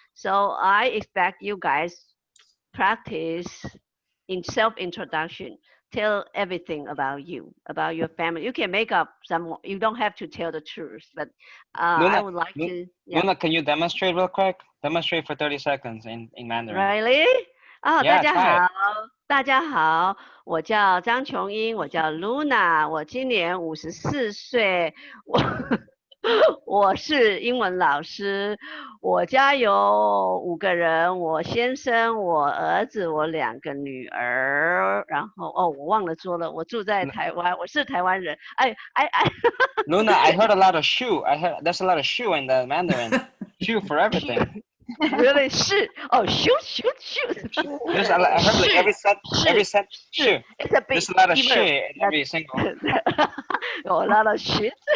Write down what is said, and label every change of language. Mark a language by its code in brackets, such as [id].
[en] So I expect you guys practice in self-introduction. Tell everything about you, about your family. You can make up some, you don't have to tell the truth, but Luna, I would like to. Yeah. Luna, can you demonstrate real quick? Demonstrate for 30 seconds in Mandarin. Really? Oh, yeah, [zh] 大家好，我叫张琼英，我叫 Luna， 我今年54岁，我是英文老师，我家有5个人，我先生，我儿子，我2个女儿，然后我忘了说了，我住在台湾，我是台湾人。 [en] Luna, I heard a lot of shoe. I heard there's a lot of shoe in the Mandarin. Shoe for everything. Really? Shoot. Oh, shoot. I heard like every set. Shoot. It's a big. There's a lot of shit in every single. A lot of shit.